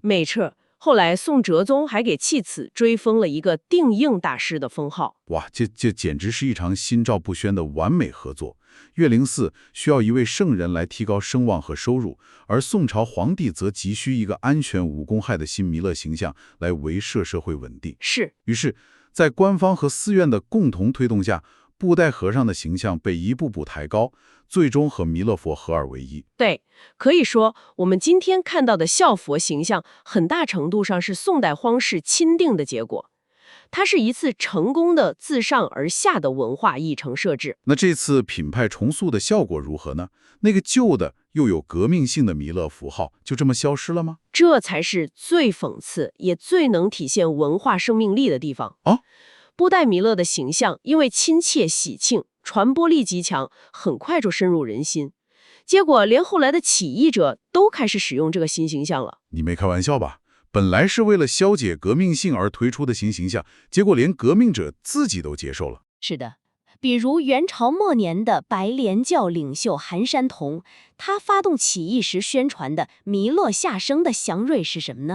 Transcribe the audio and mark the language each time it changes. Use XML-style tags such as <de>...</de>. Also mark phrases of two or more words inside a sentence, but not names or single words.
<zh>沒錯，後來宋哲宗還給棄子追封了一個定應大師的封號。哇，這簡直是一場心照不宣的完美合作。岳靈寺需要一位聖人來提高聲望和收入，而宋朝皇帝則急需一個安全無公害的新彌勒形象來維攝社會穩定。是。於是，在官方和寺院的共同推動下，布袋和尚的形象被一步步抬高，最終和彌勒佛合二為一。对，可以說，我們今天看到的笑佛形象，很大程度上是宋代皇室欽定的結果。它是一次成功的自上而下的文化议程設置。那這次品派重塑的效果如何呢？那個舊的又有革命性的彌勒符號就這麼消失了嗎？這才是最諷刺也最能體現文化生命力的地方。布袋彌勒的形象因為親切喜慶，傳播力極強，很快就深入人心。結果連後來的起義者都開始使用這個新形象了。你沒開玩笑吧？本來是為了消解革命性而推出的新形象，結果連革命者自己都接受了。是的，比如元朝末年的白蓮教領袖韓山童，他發動起義時宣傳的彌勒下生的祥瑞是什麼呢？</zh>